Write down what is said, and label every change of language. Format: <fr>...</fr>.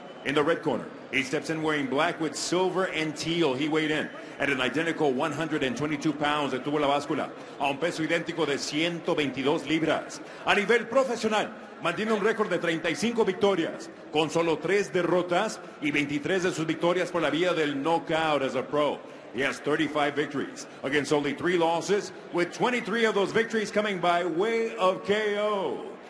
<en>In the red corner, he steps in wearing black with silver and teal. He weighed in at an identical 122 pounds.</en> <es>Detuvo la báscula a un peso idéntico de 122 libras. A nivel profesional, mantiene un récord de 35 victorias, con solo 3 derrotas y 23 de sus victorias por la vía del knockout</es> <en>as a pro. He has 35 victories against only 3 losses, with 23 of those victories coming by way of KO.</en>